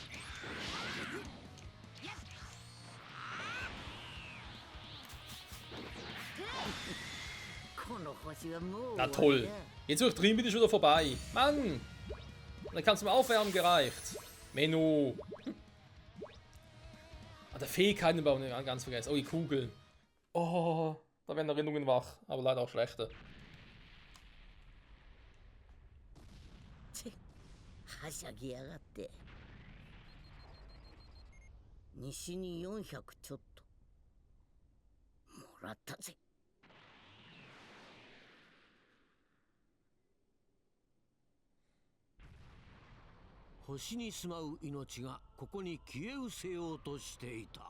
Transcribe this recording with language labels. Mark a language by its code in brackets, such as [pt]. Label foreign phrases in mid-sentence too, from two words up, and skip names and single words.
[de] Na toll. Jetzt wird Dream wieder schon wieder vorbei. Mann. Dann kannst du mal aufwärmen gereicht. Menno. Ah, der Fähigkeiten bauen ganz vergessen. Oh, die Kugel. Oh, da werden Erinnerungen wach. Aber leider auch schlechte. [ja] はしゃぎやがって西に400ちょっともらったぜ。星に住まう命がここに消え失せようとしていた。